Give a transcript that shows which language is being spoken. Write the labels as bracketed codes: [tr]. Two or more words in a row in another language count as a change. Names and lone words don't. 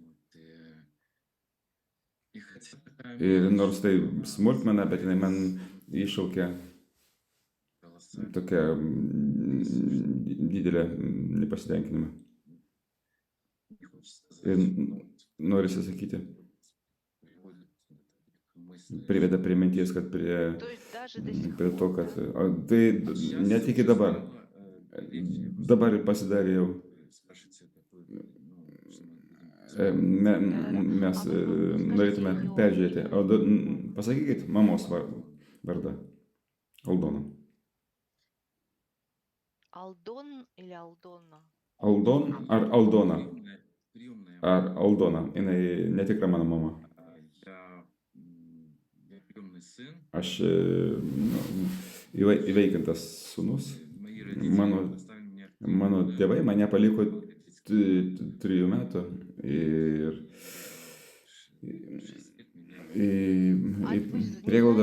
[lt] Ir nors tai smulkmena, bet jinai man iššaukia tokią didelę nepasitenkinimą. Ir norisi sakyti, priveda prie minties, kad [ru] То есть даже до сих [lt] prie to, [ru] пор, [lt] kad [ru] да? [lt] tai net iki dabar. Dabar pasidarė jau. Mes [ru] А вы скажите [lt] norėtume [ru] ее [lt] peržiūrėti. O [ru] имя? [lt] pasakykit mamos vardą. Aldona. [ru] Алдон или Алдона? [lt] Aldon ar Aldona? Ar Aldona. Jinai netikra mano mama. Aš įvaikintas sūnus. Mano tėvai mane paliko 3 metų ir į prieglaudą.